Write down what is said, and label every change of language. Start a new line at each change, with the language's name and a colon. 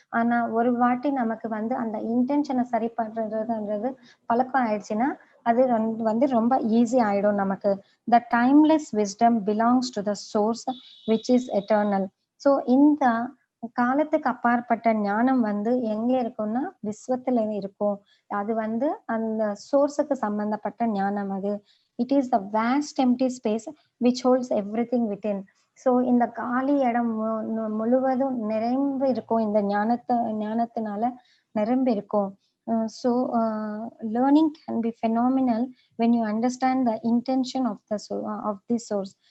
Tamil: ஆனா ஒரு வாட்டி நமக்கு வந்து அந்த இன்டென்ஷனை சரி பண்றதுன்றது பழக்கம் ஆயிடுச்சுன்னா அது வந்து ரொம்ப ஈஸி ஆயிடும் நமக்கு.
English: The timeless wisdom belongs to the source which is eternal.
Tamil: So இந்த காலத்துக்கு அப்பாற்பட்ட ஞானம் வந்து எங்க இருக்கும்னா விஸ்வத்துல இருக்கும். அது வந்து அந்த சோர்ஸுக்கு சம்பந்தப்பட்ட ஞானம் அது.
English: It is the vast empty space which holds everything within.
Tamil: So இந்த காலி இடம் முழுவதும் நிரம்பி இருக்கும், இந்த ஞானத்தினால நிரம்பி இருக்கும்.
English: So learning can be phenomenal when you understand the intention of the source.